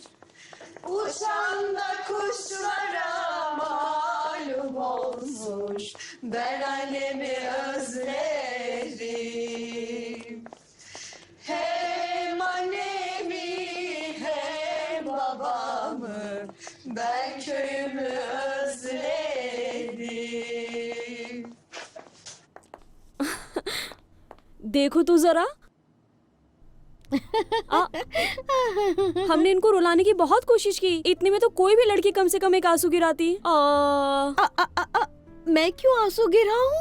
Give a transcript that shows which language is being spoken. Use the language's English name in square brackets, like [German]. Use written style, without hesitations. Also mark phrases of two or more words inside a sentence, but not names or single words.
[Turkish] Uçan da kuşlara malum olmuş, ben annemi özlerim. Hem annemi hem babamı, ben köyümü özledim. [Hindi] देखो तू जरा। हमने इनको रुलाने की बहुत कोशिश की, इतने में तो कोई भी लड़की कम से कम एक आंसू गिराती। मैं क्यों आंसू गिराऊं?